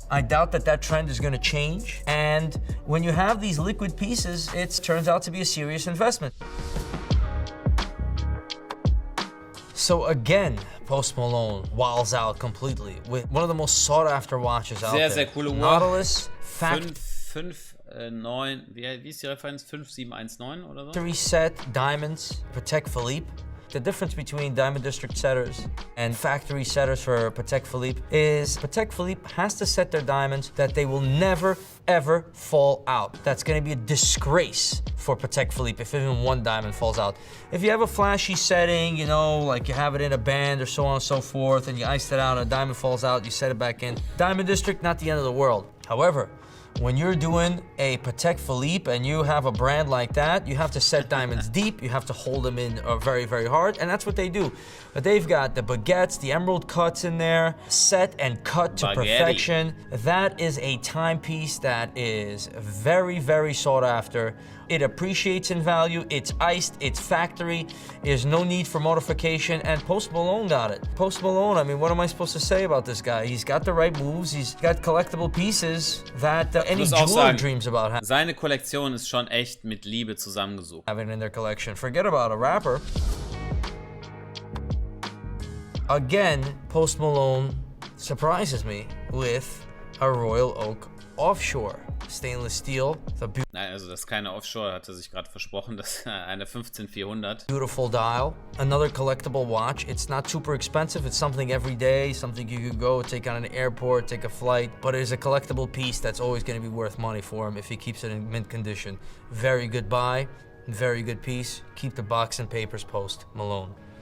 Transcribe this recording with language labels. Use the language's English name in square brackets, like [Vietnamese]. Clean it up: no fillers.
[English] I doubt that trend is gonna change. And when you have these liquid pieces, it turns out to be a serious investment. So again, Post Malone walls out completely with one of the most sought after watches out there. [German] Sehr coole Uhr. Nautilus, 9, wie ist die Referenz? 5719 oder so? [English] Factory set diamonds, Patek Philippe. The difference between Diamond District setters and factory setters for Patek Philippe is Patek Philippe has to set their diamonds that they will never, ever fall out. That's gonna be a disgrace for Patek Philippe if even one diamond falls out. If you have a flashy setting, you know, like you have it in a band or so on and so forth, and you iced it out and a diamond falls out, you set it back in. Diamond District, not the end of the world. However, when you're doing a Patek Philippe and you have a brand like that, you have to set diamonds deep, you have to hold them in very, very hard, and that's what they do. But they've got the baguettes, the emerald cuts in there, set and cut to perfection. That is a timepiece that is very, very sought after. It appreciates in value, it's iced, it's factory, there's no need for modification, and Post Malone got it. Post Malone, I mean, what am I supposed to say about this guy? He's got the right moves, he's got collectible pieces that any jeweler dreams about having. [German] Seine Kollektion ist schon echt mit Liebe zusammengesucht. [English] Having in their collection. Forget about a rapper. Again, Post Malone surprises me with a Royal Oak Offshore. Stainless steel. [German] Nein, also das ist keine Offshore, hat er sich gerade versprochen. Das ist eine 15400. [English] Beautiful dial. Another collectible watch. It's not super expensive. It's something every day, something you could go take on an airport, take a flight. But it is a collectible piece that's always going to be worth money for him if he keeps it in mint condition. Very good buy, very good piece. Keep the box and papers, Post Malone.